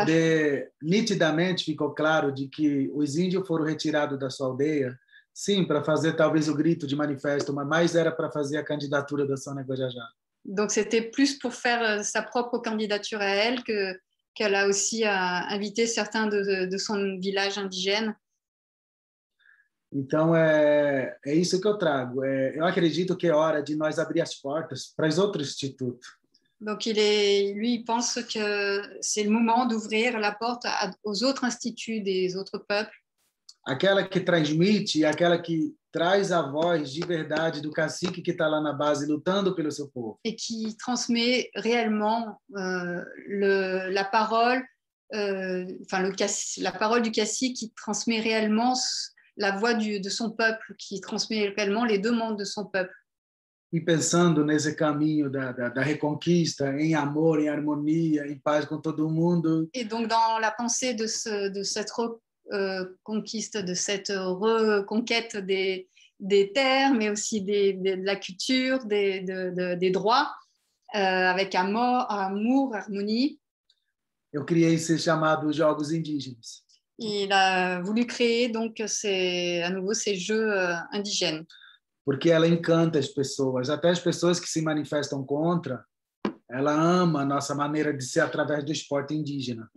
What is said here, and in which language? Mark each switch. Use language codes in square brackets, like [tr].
[pt] poder, nitidamente ficou claro de que os índios foram retirados da sua aldeia, sim, para fazer talvez o grito de manifesto, mas mais era para fazer a candidatura da Sônia Guajajara. [fr] Donc c'était plus pour faire sa propre candidature à elle qu'elle a aussi invité certains de son village indigène. [pt] Então, é isso que eu trago. Eu acredito que é hora de nós abrir as portas para os outros institutos. [fr] Donc lui, il pense que c'est le moment d'ouvrir la porte aux autres instituts des autres peuples. [pt] Aquela que transmite e aquela que traz a voz de verdade do cacique que está lá na base lutando pelo seu povo. [fr] Et qui transmet réellement la parole, la parole du cacique qui transmet réellement la voix de son peuple, qui transmet réellement les demandes de son peuple. [pt] E pensando nesse caminho da reconquista, em amor, em harmonia, em paz com todo mundo. [fr] Et donc dans la pensée de cette reconquiste, de cette reconquête des terres, mais aussi de la culture, des droits, avec amour, harmonie. [pt] Eu criei esse chamado Jogos Indígenas. [fr] Il a voulu créer donc à nouveau ces jeux indigènes. [pt] Porque ela encanta as pessoas, até as pessoas que se manifestam contra, ela ama a nossa maneira de ser através do esporte indígena.